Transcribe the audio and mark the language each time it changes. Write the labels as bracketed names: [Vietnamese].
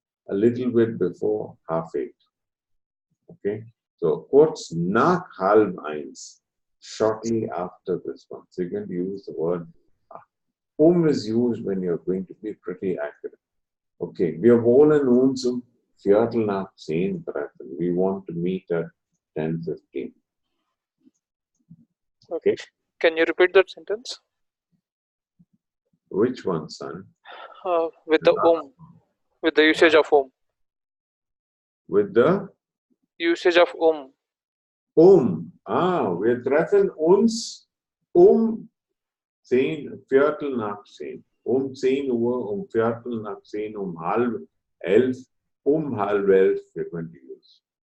[English] A little bit before half 8. Okay. [German] So kurz nach halb 1. [English] Shortly after this one. So you can use the word is used when you're going to be pretty accurate. [German] Okay, wir wollen uns um Viertel nach 10 treffen. [English] We want to meet at 10:15. Okay. Can you repeat that sentence? Which one, son? With the with the usage of With the usage of [German] Wir treffen uns 10, Viertel nach 10. 10 Uhr, Viertel nach 10, halb 11, halb 11, [English] we're going to use.